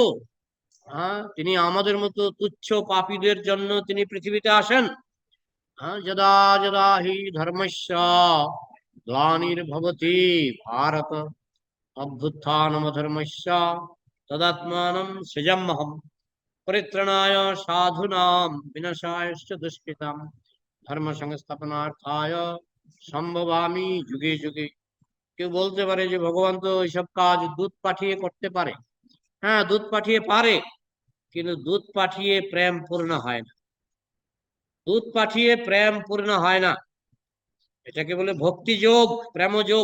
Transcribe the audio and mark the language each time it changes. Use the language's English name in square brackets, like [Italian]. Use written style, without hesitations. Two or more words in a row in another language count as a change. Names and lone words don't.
[Bangla] হ্যাঁ, তিনি আমাদের মতো তুচ্ছ পাপীদের জন্য তিনি পৃথিবীতে আসেন। [Sanskrit] হ্যাঁ, যদা যদা হি ধর্মস্য গ্লানির্ভবতি ভারত অভ্যুত্থানমধর্মস্য তদাত্মানম সৃজাম্যহম পরিত্রাণায় সাধুনাম বিনাশায়শ্চ দুষ্কৃতাম ধর্ম সংস্থাপনার্থায় সম্ভবামি যুগে যুগে। [Bangla] কেউ বলতে পারে যে ভগবান তো এইসব কাজ দূত পাঠিয়ে করতে পারে। হ্যাঁ, দূত পাঠিয়ে পারে, কিন্তু দূত পাঠিয়ে প্রেম পূর্ণ হয় না। দূত পাঠিয়ে প্রেম পূর্ণ হয় না। এটাকে বলে ভক্তি যোগ, প্রেম যোগ।